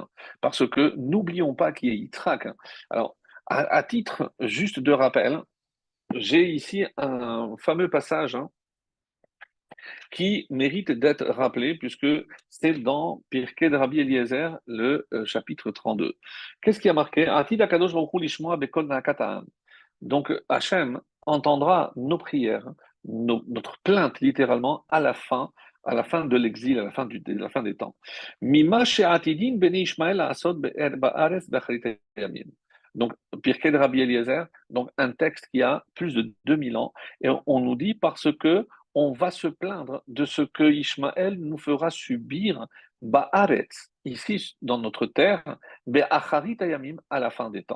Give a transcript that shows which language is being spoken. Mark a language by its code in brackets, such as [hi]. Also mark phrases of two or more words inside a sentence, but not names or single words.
[fr] Parce que n'oublions pas qu'il y a Yitzhak. Alors, à titre juste de rappel, j'ai ici un fameux passage qui mérite d'être rappelé, puisque c'est dans Pirkei de Rabbi Eliezer, le chapitre 32. Qu'est-ce qui a marqué? [he] עתיד הקדוש ברוך הוא לשמוע בקול נאקתם. [fr] Donc, Hachem entendra nos prières, notre plainte littéralement à la fin de l'exil, la fin des temps. [he] ממה שעתידין בני ישמעאל עשוד בארץ באחרית ימים. [fr] Donc, Pirkei de Rabbi Eliezer, donc un texte qui a plus de 2000 ans, et on nous dit parce que on va se plaindre de ce que Ishmaël nous fera subir ba'aretz, ici dans notre terre, [he] באחרית ימים, [fr] à la fin des temps.